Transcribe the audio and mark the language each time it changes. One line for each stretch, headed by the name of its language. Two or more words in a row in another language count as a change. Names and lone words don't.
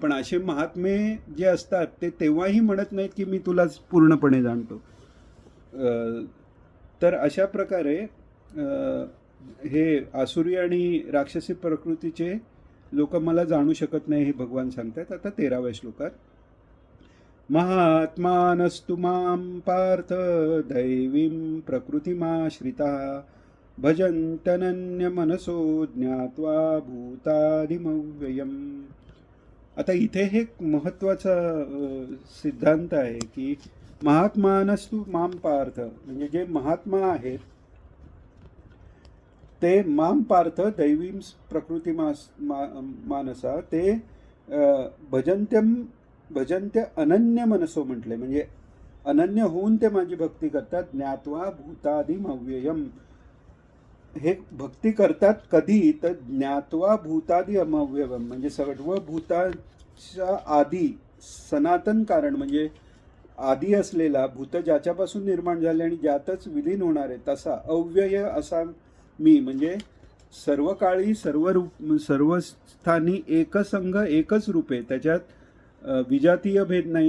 Marathi: पण असे महात्मे जे असतात ते तेव्हाही म्हणत नाहीत की मी तुलाच पूर्णपणे जाणतो. तर अशा प्रकारे हे आसुरी आणि राक्षसी प्रकृतीचे लोक मला जाणू शकत नाही हे भगवान सांगतात. आता 13व्या श्लोकात,
Sanskrit: महात्मानस्तु मां पार्थ दैवीं प्रकृतिमाश्रिता भजन्त्यनन्य मनसो ज्ञात्वा भूतादिमव्ययम्.
Marathi: आता इथे हे महत्त्वाचा सिद्धांत आहे की
Sanskrit: महात्मानस्तु मां पार्थ,
Marathi: म्हणजे जे महात्मा आहेत ते
Sanskrit: मां पार्थ दैवीं प्रकृती मानसा
Marathi: ते
Sanskrit: भजन्त्य अनन्य मनसो
Marathi: म्हटले, म्हणजे अनन्य होऊन ते माझी भक्ती करतात.
Sanskrit: ज्ञात्वा भूतादिम अव्ययम,
Marathi: हे भक्ती करतात कधी तर
Sanskrit: ज्ञात्वा भूतादि अमव्ययम,
Marathi: म्हणजे सर्व भूताच्या आधी सनातन कारण, म्हणजे आधी असलेला भूत ज्याच्यापासून निर्माण झाले आणि ज्यातच विलीन होणार आहे तसा अव्यय असा मी, म्हणजे सर्व काळी सर्व स्थानी एकसंग एकच रूपे, त्याच्यात विजातीय भेद नाही.